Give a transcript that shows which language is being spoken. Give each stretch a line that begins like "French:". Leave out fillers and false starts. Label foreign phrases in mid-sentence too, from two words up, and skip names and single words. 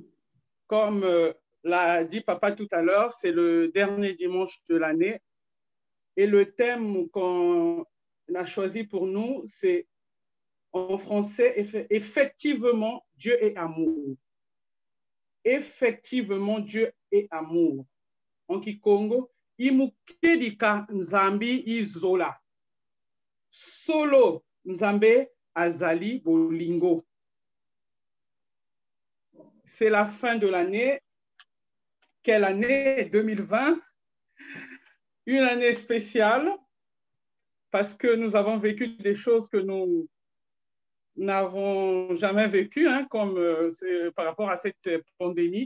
French: Comme l'a dit papa tout à l'heure, c'est le dernier dimanche de l'année. Et le thème qu'on a choisi pour nous, c'est en français, effectivement, Dieu est amour. Effectivement, Dieu est amour.
Kongo: En Kikongo, imukedika nzambi izola.
Lingala: Solo nzambe azali bolingo.
French: C'est la fin de l'année. Quelle année? 2020. Une année spéciale parce que nous avons vécu des choses que nous n'avons jamais vécues, hein, comme par rapport à cette pandémie.